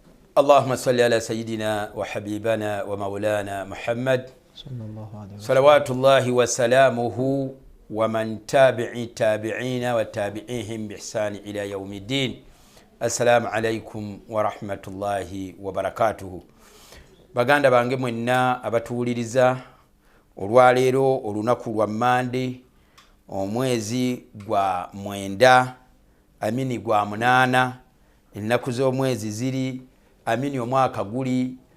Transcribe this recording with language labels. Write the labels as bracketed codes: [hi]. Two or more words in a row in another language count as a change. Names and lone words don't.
[ar] اللهم صل على سيدنا وحبيبنا ومولانا محمد صلوات الله وسلامه ومن تابع تابعين وتابعيهم بإحسان إلى يوم الدين. السلام عليكم ورحمة الله وبركاته. [lg] baganda bange mwenna abatuwuliriza olwaleero olunaku lwa Mande omwezi gwa mwenda amini gwa munana ennaku z'omwezi ziri amini omwaka guli